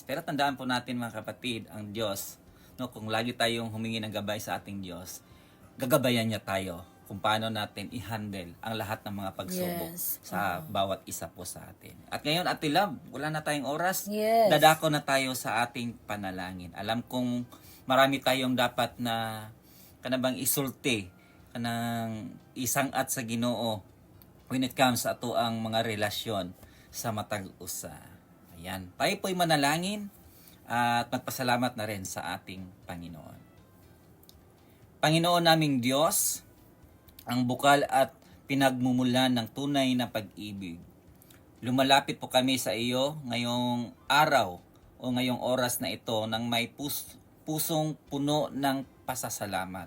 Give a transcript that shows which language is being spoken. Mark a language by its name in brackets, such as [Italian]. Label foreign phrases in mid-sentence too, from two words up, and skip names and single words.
[Filipino] Pero tandaan po natin mga kapatid, ang Diyos, no, kung lagi tayong humingi ng gabay sa ating Diyos, gagabayan niya tayo kung paano natin i-handle ang lahat ng mga pagsubok sa bawat isa po sa atin. At ngayon, Ate Love, wala na tayong oras. Yes. Dadako na tayo sa ating panalangin. Alam kong marami tayong dapat na [Cebuano] kanabang isulti, kanang isangat sa Ginoo [English] when it comes [Cebuano] sa ato ang mga relasyon sa matag usa. [Filipino] Ayan. Tayo po'y manalangin at magpasalamat na rin sa ating Panginoon. Panginoon naming Diyos, ang bukal at pinagmumulan ng tunay na pag-ibig. Lumalapit po kami sa iyo ngayong araw o ngayong oras na ito nang may pusong puno ng pasasalamat.